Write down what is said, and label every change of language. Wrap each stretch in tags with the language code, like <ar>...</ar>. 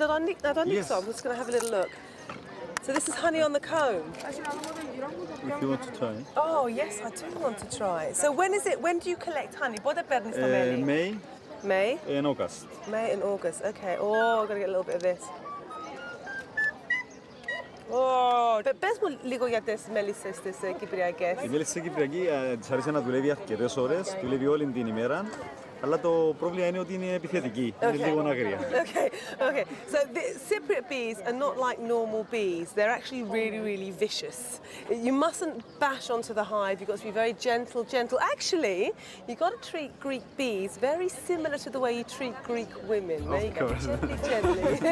<en>I'm just going to have a little look. So this is honey on the comb. If you want to try. Oh yes, I do want to try. So when do you collect honey? May. May? And August. May and August, okay. Oh, I've got to get a little bit of this.</en> <el>Oh, πες μου λίγο για τις μέλισσες τις κυπριακές. Η μέλισσα κυπριακή της αρέσει να δουλεύει αρκετές ώρες, δουλεύει όλη την ημέρα, αλλά το πρόβλημα είναι ότι είναι επιθετική, είναι λίγο αγρία.</el> <en>Okay. So the Cypriot bees are not like normal bees. They're actually really vicious. You mustn't bash onto the hive. You've got to be very gentle. Actually, you've got to treat Greek bees very similar to the way you treat Greek women. There you go, gently.</en>